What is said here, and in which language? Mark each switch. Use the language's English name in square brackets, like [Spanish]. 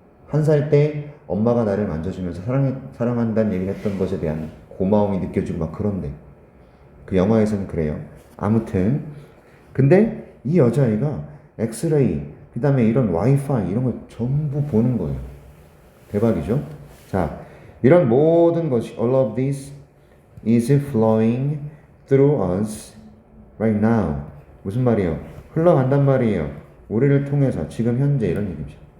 [Korean] 1살 때 엄마가 나를 만져주면서 사랑한다는 얘기를 했던 것에 대한 고마움이 느껴지고 막 그런데 그 영화에서는 그래요. 아무튼 근데 이 여자아이가 엑스레이 그 다음에 이런 와이파이 이런 걸 전부 보는 거예요. 대박이죠? 자, 이런 모든 것이 [English] all of this is flowing through us right now. [Korean] 무슨 말이에요? 흘러간단 말이에요. 우리를 통해서 지금 현재 이런 얘기죠.